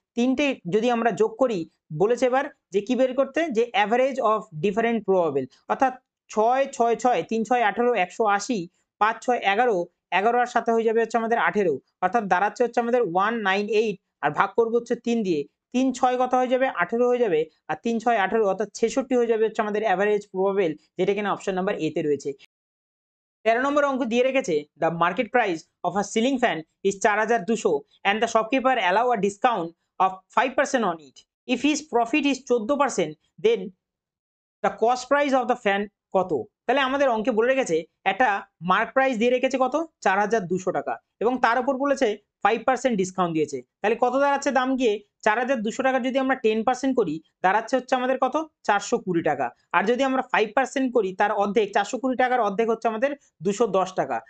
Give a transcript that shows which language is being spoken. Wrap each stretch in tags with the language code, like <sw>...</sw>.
<bn>তিনটে যদি আমরা যোগ করি, বলেছে এবার যে কি বের করতে, যে অ্যাভারেজ অফ ডিফারেন্ট প্রবাবল, অর্থাৎ 6 6 6 3 6 18 180, 5 6 11, 11 আর সাথে হয়ে যাবে হচ্ছে আমাদের 18, অর্থাৎ দাঁড়াচ্ছে হচ্ছে আমাদের 198 আর ভাগ করবো হচ্ছে 3 দিয়ে, 3 6 কত হয়ে যাবে? 18 হয়ে যাবে আর 3 6 18 অর্থাৎ 66 হয়ে যাবে হচ্ছে আমাদের অ্যাভারেজ প্রবাবল, যেটা কিনা অপশন নাম্বার এ তে রয়েছে। 13 নম্বর অঙ্ক দিয়ে রেখেছে</bn> <en>The market price of a ceiling fan is 4200 and the shopkeeper allow a discount of 5% on it. If his profit is 14%, then the cost price of the fan</en> <bn>কত? তাহলে আমাদের অঙ্কে বলে রেখেছে একটা মার্ক প্রাইস দিয়ে রেখেছে কত? 4200 টাকা এবং তার উপর বলেছে 5% ডিসকাউন্ট দিয়েছে। তাহলে কত দাঁড়াচ্ছে দাম গিয়ে? 4200 টাকা যদি আমরা 10% করি দাঁড়াচ্ছে হচ্ছে আমাদের কত? 420 টাকা। আর যদি আমরা 5% করি তার অর্ধেক, 420 টাকার অর্ধেক হচ্ছে আমাদের 210 টাকা।</bn>